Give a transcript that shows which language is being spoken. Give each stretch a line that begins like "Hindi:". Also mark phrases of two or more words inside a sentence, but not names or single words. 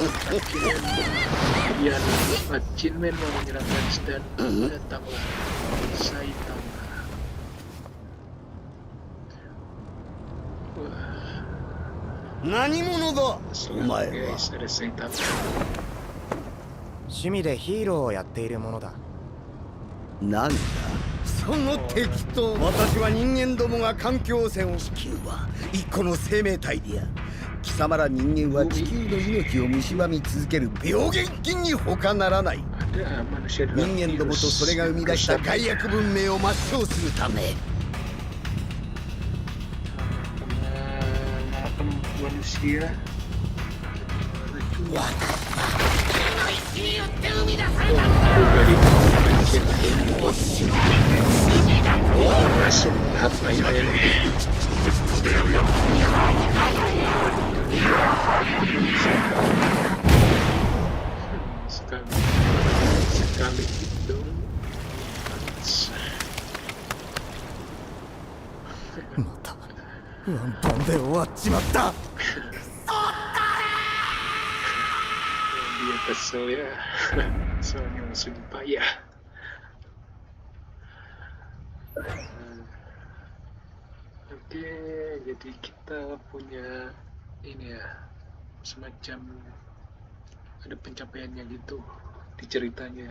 Indonesian: Kemudian Jinmen mau menyerang Lens dan datanglah Saitama. Wah,
Japanese: 何者だお前
Indonesian: guys,
Japanese: は
Indonesian: ada Saitama.
Japanese: 趣味でヒーローをやっているものだ。なんだその適当私は人間どもが環境汚染を地球は一個の生命体である貴様ら人間は地球の命を蝕み続ける病原菌に他ならない
Indonesian: Ada manusia
Japanese: 人
Indonesian: dengan
Japanese: 間どもと
Indonesian: virus
Japanese: それが生み出した害悪文明を抹消するため
Indonesian: manusia. Masuk apa ya? Sekali itu.
Japanese: またワンパンで終わっちまった。
Indonesian: Dia kesel ya, soalnya musuh payah. Oke, jadi kita punya ini ya, semacam ada pencapaiannya gitu di ceritanya.